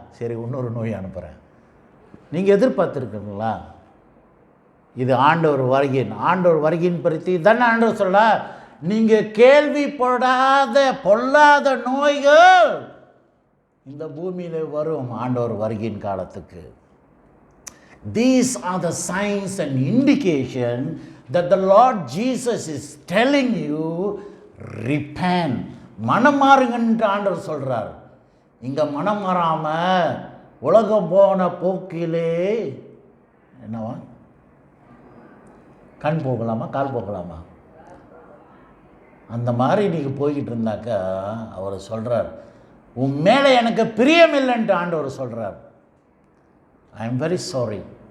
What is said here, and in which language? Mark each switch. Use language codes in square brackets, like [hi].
[ta] சரி, இன்னொரு நோய் அனுப்புகிறேன். நீங்கள் எதிர்பார்த்துருக்குங்களா? இது ஆண்டவர் வருகையின் பற்றி தானே ஆண்டவர் சொல்ல. நீங்கள் கேள்விப்படாத பொல்லாத நோய்கள் இந்த பூமியில் வரும் ஆண்டவர் வருகையின் காலத்துக்கு. [en] These are the signs and indication that the Lord Jesus is telling you, repent. [ta] மனம் மாறுங்கன்னு ஆண்டவர் சொல்கிறார். இங்கே மனம் மாறாமல் உலகம் போன போக்கிலே என்னவா, கண் போகலாமா, கால் போகலாமா, அந்த மாதிரி நீங்கள் போய்கிட்டு இருந்தாக்கா அவர் சொல்கிறார், உன் மேலே எனக்கு பிரியம் இல்லைன்ட்டு ஆண்டவர் சொல்கிறார். [en] I am very sorry.